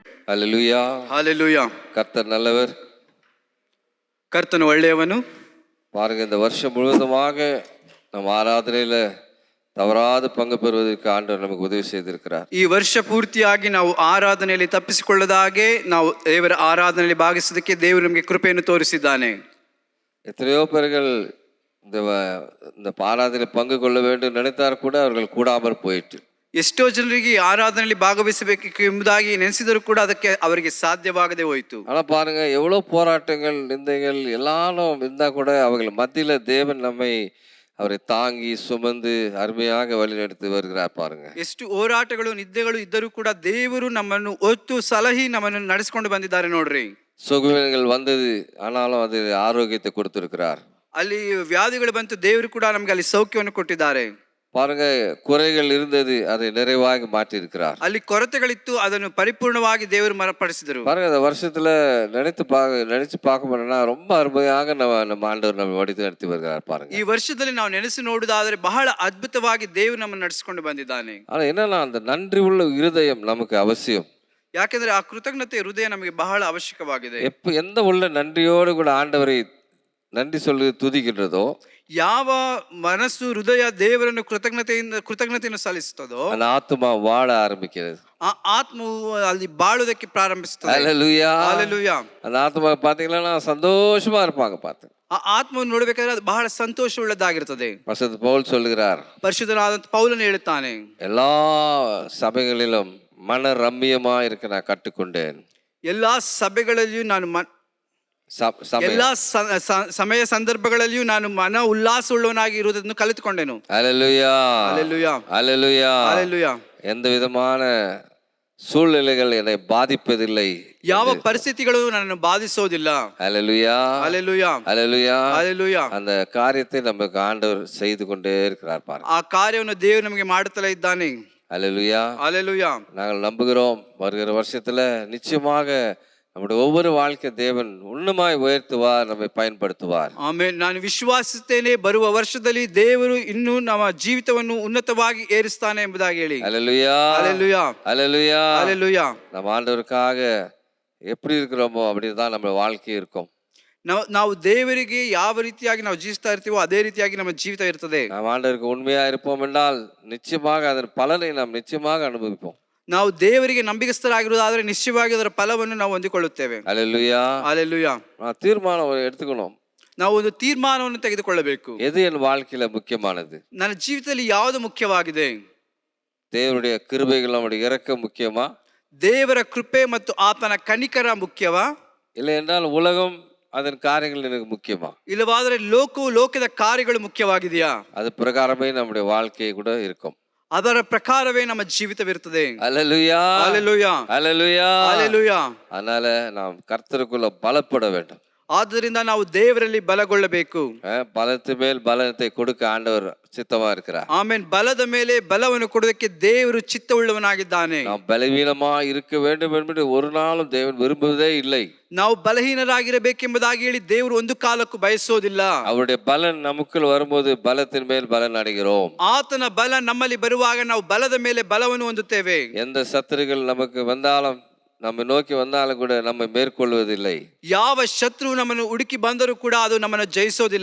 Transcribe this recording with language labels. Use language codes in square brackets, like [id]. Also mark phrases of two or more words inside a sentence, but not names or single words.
[ta] ஹல்லேலூயா. ஹalleluya. கர்த்தர் நல்லவர். [kn] ಕರ್ತನು ಒಳ್ಳೆಯವನು. [ta] பாருங்க, இந்த வருஷம் முழுவதுமாக நம்ம ஆராதனையில தவறாது பங்கு பெறுவதற்கு ஆண்டவர் நமக்கு உதவி செய்திருக்கிறார். [kn] ಈ ವರ್ಷ ಪೂರ್ತಿಯಾಗಿ ನಾವು ಆರಾಧನೆಯಲ್ಲಿ ತಪ್ಪಿಸಿಕೊಳ್ಳದ ಹಾಗೆ ನಾವು ದೇವರ ಆರಾಧನೆಯಲ್ಲಿ ಭಾಗಿಸೋದಕ್ಕೆ ದೇವರು ನಮಗೆ ಕೃಪೆಯನ್ನು ತೋರಿಸಿದ್ದಾನೆ. [ta] எத்தனையோ பேர்கள் இந்த ஆராதனையில் பங்கு கொள்ள வேண்டும் நினைத்தார் கூட அவர்கள் கூடாமல் போயிட்டு. [kn] ಎಷ್ಟೋ ಜನರಿಗೆ ಆರಾಧನೆಯಲ್ಲಿ ಭಾಗವಹಿಸಬೇಕು ಎಂಬುದಾಗಿ ನೆನೆಸಿದರೂ ಕೂಡ ಅದಕ್ಕೆ ಅವರಿಗೆ ಸಾಧ್ಯವಾಗದೆ ಹೋಯಿತು. [ta] ஆனா பாருங்க, எவ்வளவு போராட்டங்கள் நிந்தைகள் எல்லாரும் இருந்தா கூட அவர்கள் மத்தியில தேவன் நம்மை அவரை தாங்கி சுமந்து அருமையாக வழிநடத்தி வருகிறார். பாருங்க, [kn] ಎಷ್ಟು ಹೋರಾಟಗಳು ನಿದ್ದೆಗಳು ಇದ್ದರೂ ಕೂಡ ದೇವರು ನಮ್ಮನ್ನು ಒತ್ತು ಸಲಹಿ ನಮ್ಮನ್ನು ನಡೆಸಿಕೊಂಡು ಬಂದಿದ್ದಾರೆ ನೋಡ್ರಿ. [ta] சுகவீனங்கள் வந்தது, ஆனாலும் அது ஆரோக்கியத்தை கொடுத்திருக்கிறார். [kn] ಅಲ್ಲಿ ವ್ಯಾಧಿಗಳು ಬಂತು, ದೇವರು ಕೂಡ ನಮಗೆ ಅಲ್ಲಿ ಸೌಖ್ಯವನ್ನು ಕೊಟ್ಟಿದ್ದಾರೆ. [ta] பாருங்க, குறைகள் இருந்தது, அதை நிறைவாக மாற்றி இருக்கிறார். [kn] ಅಲ್ಲಿ ಕೊರತೆಗಳಿತ್ತು, ಅದನ್ನು ಪರಿಪೂರ್ಣವಾಗಿ ದೇವರು ಮರಪಡಿಸಿದರು. [ta] பாருங்க, இந்த வருஷத்துல நினைச்சு பார்க்க முடியலன்னா ரொம்ப அருமையாக நம்ம ஆண்டவர் நம்ம வடித்து நடத்தி வருகிறார். பாருங்க, [kn] ಈ ವರ್ಷದಲ್ಲಿ ನಾವು ನೆನೆಸಿ ನೋಡುವುದಾದರೆ ಬಹಳ ಅದ್ಭುತವಾಗಿ ದೇವರು ನಮ್ಮನ್ನು ನಡೆಸಿಕೊಂಡು ಬಂದಿದ್ದಾನೆ. [ta] ஆனா என்னன்னா, அந்த நன்றி உள்ள இருதயம் நமக்கு அவசியம். [kn] ಯಾಕೆಂದ್ರೆ ಆ ಕೃತಜ್ಞತೆ ಹೃದಯ ನಮಗೆ ಬಹಳ ಅವಶ್ಯಕವಾಗಿದೆ. [ta] எந்த உள்ள நன்றியோடு கூட ஆண்டவரை நன்றி சொல்லி துதிக்கின்றதோ, [kn] ಯಾವ ಮನಸ್ಸು ಹೃದಯ ದೇವರನ್ನು ಕೃತಜ್ಞತೆಯನ್ನು ಸಲ್ಲಿಸುತ್ತದೋ [ta] அந்த ஆத்மா வாழ ஆரம்பிக்கிறது. [kn] ಆ ಆತ್ಮವು ಅಲ್ಲಿ ಬಾಳುವುದಕ್ಕೆ ಪ್ರಾರಂಭಿಸುತ್ತದೆ. [ta] ஹல்லேலூயா. [kn] ಹಲ್ಲೆಲೂಯಾ. [ta] அந்த ஆத்மா பாத்தீங்கன்னா சந்தோஷமா இருப்பாங்க. பார்த்து [kn] ಆ ಆತ್ಮವನ್ನು ನೋಡಬೇಕಾದ್ರೆ ಅದು ಬಹಳ ಸಂತೋಷವುಳ್ಳದಾಗಿರುತ್ತದೆ. [ta] பரிசுத்த பவுல் சொல்லுகிறார், [kn] ಪರಿಶುದ್ಧನಾದ ಪೌಲನು ಹೇಳುತ್ತಾನೆ, [ta] எல்லா சபைகளிலும் மன ரம்மியமா இருக்க நான் கற்றுக்கொண்டேன். [kn] ಎಲ್ಲಾ ಸಭೆಗಳಲ್ಲಿಯೂ ನಾನು ಎಲ್ಲಾ ಸಮಯ ಸಂದರ್ಭಗಳಲ್ಲಿಯೂ ನಾನು ಮನ ಉಲ್ಲಾಸವುಳ್ಳವನಾಗಿ ಇರುವುದನ್ನು ಕಲಿತುಕೊಂಡೆನು. [ta] ஹல்லேலூயா. ஹல்லேலூயா. ஹல்லேலூயா. ஹல்லேலூயா. எந்த விதமான சூழ்நிலைகள் என்னை பாதிப்பதில்லை. [kn] ಯಾವ ಪರಿಸ್ಥಿತಿಗಳು ನನ್ನನ್ನು ಬಾಧಿಸೋದಿಲ್ಲ. [ta] ஹல்லேலூயா. ஹல்லேலூயா. ஹல்லேலூயா. ஹல்லேலூயா. அந்த காரியத்தை நமக்கு ஆண்டவர் செய்து கொண்டே இருக்கிறார். பாருங்க, [kn] ಆ ಕಾರ್ಯವನ್ನು ದೇವರು ನಮಗೆ ಮಾಡುತ್ತಲೇ ಇದ್ದಾನೆ. [ta] ஹல்லேலூயா. ஹல்லேலூயா. நாங்கள் நம்புகிறோம், வருகிற வருஷத்துல நிச்சயமாக நம்முடைய ஒவ்வொரு வாழ்க்கை தேவன் உன்னதமாய் உயர்த்துவார், நம்மை பயன்படுத்துவார். [kn] ಆಮೆನ್. ನಾನು ವಿಶ್ವಾಸಿಸುತ್ತೇನೆ, ಬರುವ ವರ್ಷದಲ್ಲಿ ದೇವರು ಇನ್ನೂ ನಮ್ಮ ಜೀವಿತವನ್ನು ಉನ್ನತವಾಗಿ ಏರಿಸ್ತಾನೆ ಎಂಬುದಾಗಿ ಹೇಳಿ. [ta] ஹல்லேலூயா. ஹல்லேலூயா. ஹல்லேலூயா. ஹல்லேலூயா. நம்ம ஆண்டவருக்காக எப்படி இருக்கிறோமோ அப்படிதான் நம்ம வாழ்க்கை இருக்கும். [kn] ನಾವು ದೇವರಿಗೆ ಯಾವ ರೀತಿಯಾಗಿ ನಾವು ಜೀವಿಸ್ತಾ ಇರ್ತೀವೋ ಅದೇ ರೀತಿಯಾಗಿ ನಮ್ಮ ಜೀವಿತ ಇರ್ತದೆ. [ta] நாம் ஆண்டவருக்கு உண்மையா இருப்போம் என்றால் நிச்சயமாக அதன் பலனை நாம் நிச்சயமாக அனுபவிப்போம். [kn] ನಾವು ದೇವರಿಗೆ ನಂಬಿಕಸ್ಥರಾಗಿರುವುದಾದರೆ ನಿಶ್ಚಯವಾಗಿ ಅದರ ಫಲವನ್ನು ನಾವು ಹೊಂದಿಕೊಳ್ಳುತ್ತೇವೆ. [ta] ஹல்லேலூயா. ஹல்லேலூயா. தீர்மானம் எடுத்துக்கணும். [kn] ನಾವು ಒಂದು ತೀರ್ಮಾನವನ್ನು ತೆಗೆದುಕೊಳ್ಳಬೇಕು. [ta] எது என் வாழ்க்கையில முக்கியமானது? [kn] ನನ್ನ ಜೀವಿತದಲ್ಲಿ ಯಾವುದು ಮುಖ್ಯವಾಗಿದೆ? [ta] தேவனுடைய கிருபைகள் நம்முடைய இரக்கம் முக்கியமா? [kn] ದೇವರ ಕೃಪೆ ಮತ್ತು ಆತನ ಕನಿಕರ ಮುಖ್ಯವಾ? [ta] இல்லை என்றால் உலகம் அதன் காரியங்கள் எனக்கு முக்கியமா? [kn] ಇಲ್ಲವಾದರೆ ಲೋಕದ ಕಾರ್ಯಗಳು ಮುಖ್ಯವಾಗಿದೆಯಾ? [ta] அது பிரகாரமே நம்முடைய வாழ்க்கை கூட இருக்கும். [kn] ಅದರ ಪ್ರಕಾರವೇ ನಮ್ಮ ಜೀವಿತವಿರುತ್ತದೆ. [ta] ஹல்லேலூயா. ஹல்லேலூயா. ஹல்லேலூயா. ஹல்லேலூயா. அதனால நாம் கர்த்தருக்குள்ள பலப்பட வேண்டும். [kn] ಆದ್ದರಿಂದ ನಾವು ದೇವರಲ್ಲಿ ಬಲಗೊಳ್ಳಬೇಕು. [ta] பலத்து மேல் பலத்தை கொடுக்க ஆண்டவர் சித்தமா இருக்கிறார். [kn] ಆಮೆನ್. ಬಲದ ಮೇಲೆ ಬಲವನ್ನು ಕೊಡುವುದಕ್ಕೆ ದೇವರು ಚಿತ್ತವುಳ್ಳವನಾಗಿದ್ದಾನೆ. [ta] நாம் பலவீனமா இருக்க வேண்டும் என்று ஒரு நாளும் தேவன் விரும்புவதே இல்லை. [kn] ನಾವು ಬಲಹೀನರಾಗಿರಬೇಕೆಂಬುದಾಗಿ ಹೇಳಿ ದೇವರು ಒಂದು ಕಾಲಕ್ಕೂ ಬಯಸೋದಿಲ್ಲ. [ta] அவருடைய பலன் நமக்குள் வரும்போது பலத்தின் மேல் பலன் அடைகிறோம். [kn] ಆತನ ಬಲ ನಮ್ಮಲ್ಲಿ ಬರುವಾಗ ನಾವು ಬಲದ ಮೇಲೆ ಬಲವನ್ನು ಹೊಂದುತ್ತೇವೆ. [ta] எந்த சத்துருக்கள் நமக்கு வந்தாலும் நம்ம நோக்கி வந்தாலும் கூட நம்மை மேற்கொள்வதில்லை. [kn] ಯಾವ ಶತ್ರು ನಮ್ಮನ್ನು ಹುಡುಕಿ ಬಂದರೂ ಕೂಡ ಅದು ನಮ್ಮನ್ನು ಜಯಿಸೋದಿಲ್ಲ.